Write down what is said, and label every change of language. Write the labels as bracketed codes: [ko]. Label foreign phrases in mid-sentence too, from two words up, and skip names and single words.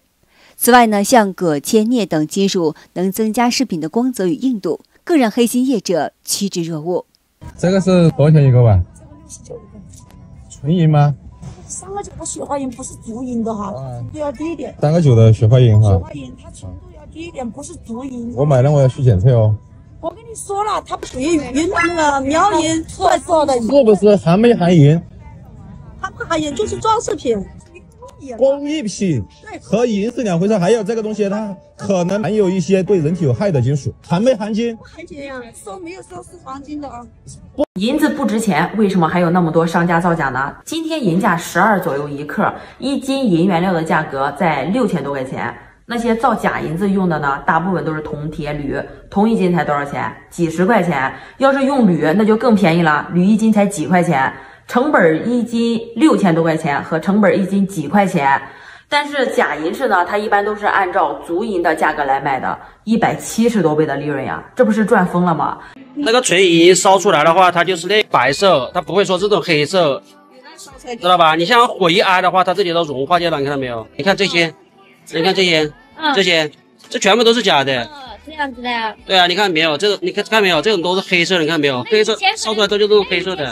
[zh] 此外呢，像鉻、鉛、鎳等金屬能增加飾品的光泽與硬度，更讓黑心業者趨之若鶩。這個是多少錢一個吧？純銀嗎？3個9的雪花銀不是足銀的哈，都要低一點。 3個9的雪花銀哈。雪花銀它純度要低一點，不是足银。我買了我要去檢測哦。我跟你說了，它不屬於雲南的苗銀特色的。是不是含没含银？它不含银，就是装飾品。工艺品和银是2回事，還有這個東西它可能含有一些對人體有害的金屬，含沒含金？不含金呀，說沒有說是黃金的啊。銀子不值錢，為什麼還有那麼多商家造假呢？今天銀價12左右1克，1斤銀原料的價格在6000多塊錢。那些造假銀子用的呢，大部分都是銅、鐵、鋁，銅1斤才多少錢？幾十塊錢。要是用鋁，那就更便宜了，鋁1斤才幾塊錢。成本一斤6000多块錢和成本一斤幾塊錢。但是假銀飾呢，它一般都是按照足銀的價格來賣的，170多倍的利潤呀，這不是賺瘋了嗎？那個純銀燒出來的話，它就是那白色，它不會說這種黑色，知道吧？你像火一挨的話，它這裡都融化掉了，你看到沒有？你看這些，你看這些，這全部都是假的。這樣子的呀？對啊，你看沒有？這個你看沒有？這種都是黑色的，你看沒有？黑色燒出來都是這種黑色的。